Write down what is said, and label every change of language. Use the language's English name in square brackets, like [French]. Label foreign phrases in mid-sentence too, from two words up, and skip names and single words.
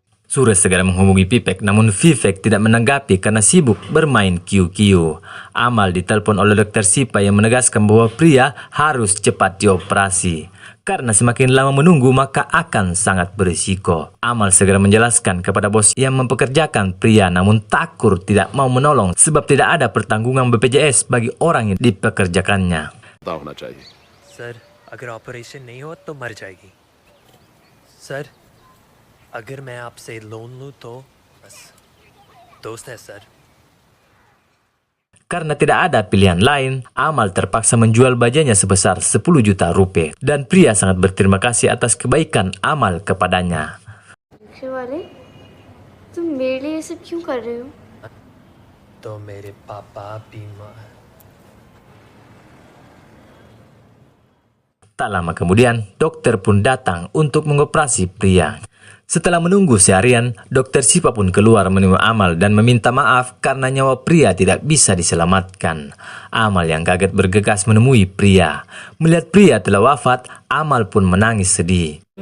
[Indonesian] Suresh segera menghubungi Vivek, namun Vivek tidak menanggapi karena sibuk bermain QQ. Amal ditelepon oleh Dr. Sipa yang menegaskan bahwa pria harus cepat dioperasi. Karena semakin lama menunggu maka akan sangat berisiko. Amal segera menjelaskan kepada bos yang mempekerjakan pria, namun Thakur tidak mau menolong sebab tidak ada pertanggungan BPJS bagi orang yang dipekerjakannya. [Hindi] सर अगर ऑपरेशन नहीं हो तो मर जाएगी सर अगर मैं आपसे लोन लूं तो बस दोस्त है सर. [Indonesian] Karena tidak ada pilihan lain, Amal terpaksa menjual bajanya sebesar 10 juta rupiah dan pria sangat berterima kasih atas kebaikan Amal kepadanya. [Hindi] तुम मेरे लिए ये सब क्यों कर रहे हो? तो मेरे पापा बीमार. [Indonesian] Tak lama kemudian, dokter pun datang untuk mengoperasi pria. Setelah menunggu seharian, Dokter Sipa pun keluar menemui Amal dan meminta maaf karena nyawa pria tidak bisa diselamatkan. Amal yang kaget bergegas menemui pria. Melihat pria telah wafat, Amal pun menangis sedih.